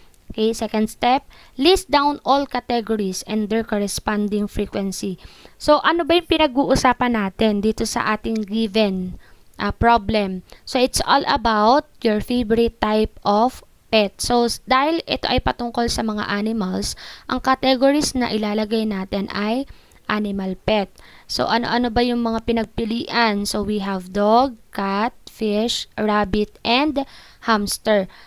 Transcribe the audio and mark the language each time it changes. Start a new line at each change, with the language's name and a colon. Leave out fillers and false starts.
English: Okay, second step, list down all categories and their corresponding frequency.
Filipino: So, ano ba yung pinag-uusapan natin dito sa ating given problem?
English: So, it's all about your favorite type of pet.
Filipino: So, dahil ito ay patungkol sa mga animals, ang categories na ilalagay natin ay animal pet. So, ano-ano ba yung mga pinagpilian?
English: So, we have dog, cat, fish, rabbit, and hamster.